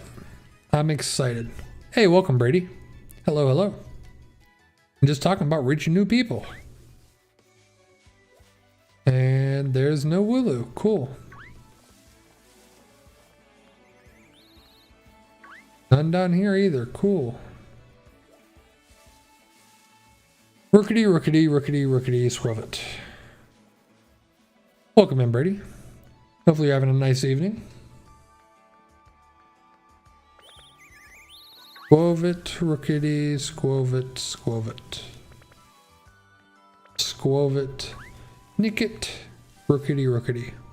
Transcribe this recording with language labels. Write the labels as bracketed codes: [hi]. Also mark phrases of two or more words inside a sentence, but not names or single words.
[en] I'm excited. Hey, welcome, Brady. Hello, hello. I'm just talking about reaching new people. And there's no Wooloo. Cool. None down here either. Cool. Rookity, rookity, rookity, rookity, squove it. Welcome in, Brady. Hopefully you're having a nice evening. Squove it, rookity, squove it, squove it. Squove it, nick it, rookity, rookity.